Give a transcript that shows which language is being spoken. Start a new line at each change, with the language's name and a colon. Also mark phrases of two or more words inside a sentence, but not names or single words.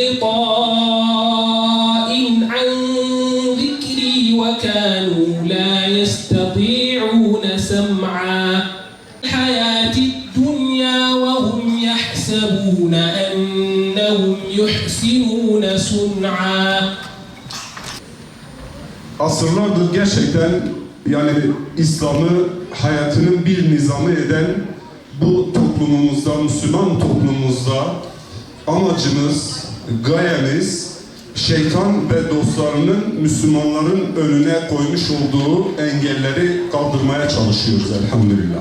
Arabic: غطاء عن ذكري وكانوا لا يستطيعون سمعا الحياة الدنيا وهم يحسبون أنهم يحسنون صنعا.
Turkish: Asırlardır gerçekten İslam'ı hayatının bir nizamı eden bu toplumumuzda, Müslüman toplumumuzda amacımız, gayemiz şeytan ve dostlarının Müslümanların önüne koymuş olduğu engelleri kaldırmaya çalışıyoruz elhamdülillah.